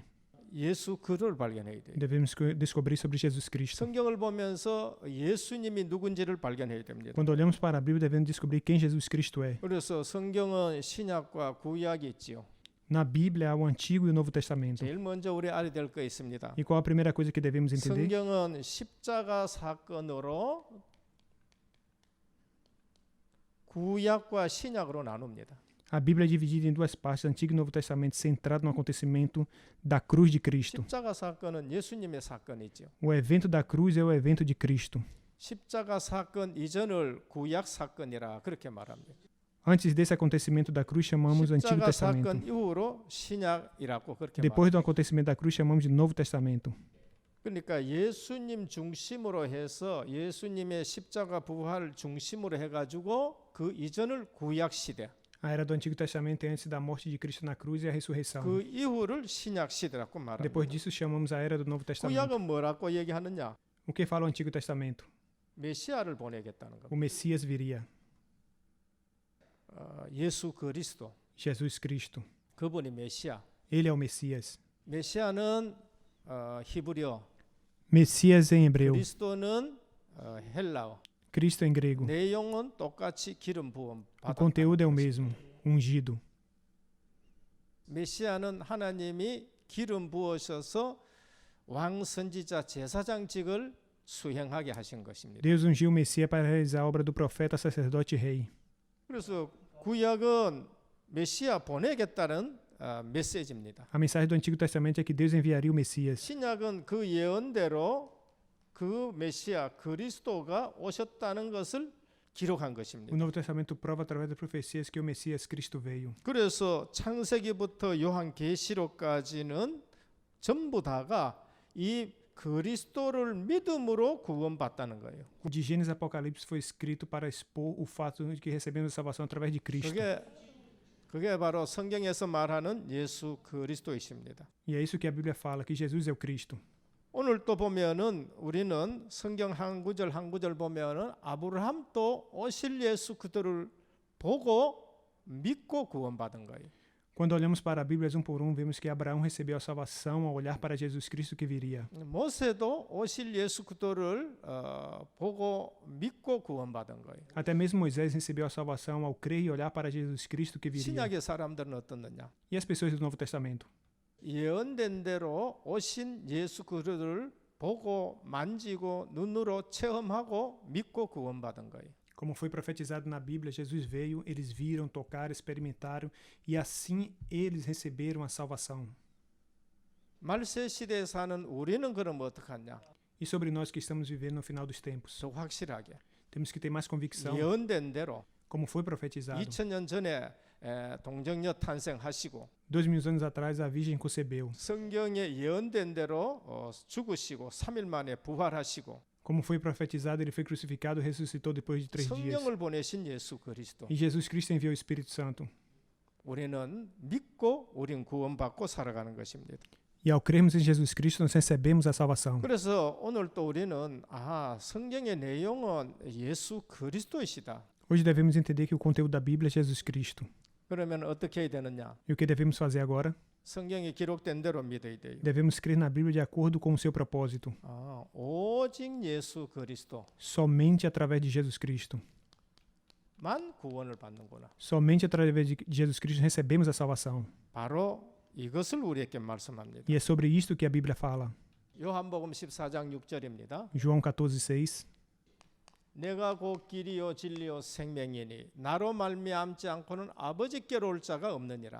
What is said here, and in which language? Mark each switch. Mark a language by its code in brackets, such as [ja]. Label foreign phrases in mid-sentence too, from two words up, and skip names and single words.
[ko] 예수 그를 발견해야 돼요. [pt] Devemos descobrir sobre Jesus Cristo. [ko] 성경을 보면서 예수님이 누군지를 발견해야 됩니다. [pt] Quando olhamos para a Bíblia, devemos descobrir quem Jesus Cristo é. [ko] 그래서 성경은 신약과 구약이 있지요. [pt] Na Bíblia há o Antigo e o Novo Testamento. [ko] 제일 먼저 우리 알아야 될 거 있습니다. [pt] E qual a primeira coisa que devemos entender? [ko] 성경은 십자가 사건으로 구약과 신약으로 나눕니다. [pt] A Bíblia é dividida em duas partes, Antigo e Novo Testamento, centrado no acontecimento da cruz de Cristo. [ko] 십자가 사건은 예수님의 사건이죠. [pt] O evento da cruz é o evento de Cristo. [ko] 십자가 사건 이전을 구약 사건이라 그렇게 말합니다. [pt] Antes desse acontecimento da cruz, chamamos o Antigo [ko] 십자가 사건 [pt] Testamento. [ko] 이후로 신약이라고 그렇게 [pt] Depois [ko] 말합니다. [pt] do acontecimento da cruz, chamamos de Novo Testamento. [ko] 그러니까 예수님 중심으로 해서 예수님의 십자가 부활 중심으로 해가지고 그 이전을 구약 시대, [pt] A era do Antigo Testamento é antes da morte de Cristo na cruz e a ressurreição. [ko] 그 이후를 신약 시대라고 말합니다. [pt] Depois disso, chamamos a era do Novo Testamento. [ko] 구약은 뭐라고 얘기하느냐? [pt] O que fala o Antigo Testamento? [ko] 메시아를 보내겠다는 겁니다. [pt] O Messias viria, [ko] 예수 그리스도, [pt] Jesus Cristo. [ko] 그분이 메시아. [pt] Ele é o Messias. [ko] 메시아는 히브리어, [pt] Messias em hebreu, [ko] 그리스도는 헬라어. [pt] Cristo em grego. [ko] 내용은 똑같이 기름 부음 [pt] O [ko] 받았다. [pt] conteúdo é o mesmo, ungido. [ko] 메시아는 하나님이 기름 부으셔서 왕 선지자 제사장직을 수행하게 하신 것입니다. [pt] Deus ungiu o Messias para realizar a obra do profeta, sacerdote e rei. [ko] 그래서 구약은 메시아 보내겠다는 메시지입니다. [pt] A mensagem do Antigo Testamento é que Deus enviaria o Messias. [ko] 신약은 그 예언대로 그 메시아 그리스도가 오셨다는 것을 기록한 [pt] O [ko] 것입니다. [pt] Novo Testamento prova através das profecias que o Messias Cristo veio. [ko] 그래서 창세기부터 요한계시록까지는 전부 다가 이 그리스도를 믿음으로 구원받다는 거예요. [pt] De Gênesis a Apocalipse foi escrito para expor o fato de que recebemos a salvação através de Cristo. [ko] 그게 바로 성경에서 말하는 예수 그리스도이십니다. [pt] E é isso que a Bíblia fala, que Jesus é o Cristo. [ko] 오늘 또 보면은 우리는 성경 한 구절 한 구절 보면은 아브라함도 오실 예수 그들을 보고 믿고 구원받은 거예요. [pt] Quando olhamos para a Bíblia um por um, vemos que Abraão recebeu a salvação ao olhar para Jesus Cristo que viria. [ko] 모세도 오실 예수 그들을 보고 믿고 구원받은 거예요. [pt] Até mesmo Moisés recebeu a salvação ao crer e olhar para Jesus Cristo que viria. [ko] 신약의 사람들은 어떻느냐? [pt] E as pessoas do Novo Testamento? [ko] 예언된 대로 오신 예수 그들을 보고 만지고 눈으로 체험하고 믿고 구원받은 거예요. [pt] Como foi profetizado na Bíblia, Jesus veio, eles viram, tocaram, experimentaram e assim eles receberam a salvação. [ko] 말세 시대에 사는 우리는 그럼 어떡하냐? [pt] E sobre nós que estamos vivendo no final dos tempos, [ko] 더 확실하게 [pt] temos que ter mais convicção, [ko] 예언된 대로 [pt] como foi profetizado. [ko] 2000년 전에 동정녀 탄생하시고 [pt] 2000 anos atrás a Virgem concebeu. [ko] 성경에 예언된 대로 죽으시고 3일 만에 부활하시고 [pt] Como foi profetizado, ele foi crucificado e ressuscitou depois de 3 dias. [ko] 성령을 보내신 예수 그리스도. [pt] E Jesus Cristo enviou o Espírito Santo. [ko] 우리는 믿고 우린 구원받고 살아가는 것입니다. [pt] E ao crermos em Jesus Cristo, nós recebemos a salvação. [ko] 그래서 오늘 또 우리는 성경의 내용은 예수 그리스도이시다. [pt] Hoje devemos entender que o conteúdo da Bíblia é Jesus Cristo. [ko] 그러면 어떻게 해야 되느냐? [pt] E o que devemos fazer agora? [ko] 성경에 기록된 대로 믿어야 돼요. [pt] Devemos crer na Bíblia de acordo com o seu propósito. [ko] 오직 예수 그리스도만 [pt] Somente através de Jesus Cristo. [ko] 구원을 받는구나. [pt] Somente através de Jesus Cristo recebemos a salvação. [ko] 바로 이것을 우리에게 말씀합니다. [pt] E é sobre isto que a Bíblia fala. [ko] 요한복음 14장 6절입니다. [pt] João 14:6. [ko] 내가 곧 길이요 진리요 생명이니 나로 말미암지 않고는 아버지께로 올 자가 없느니라.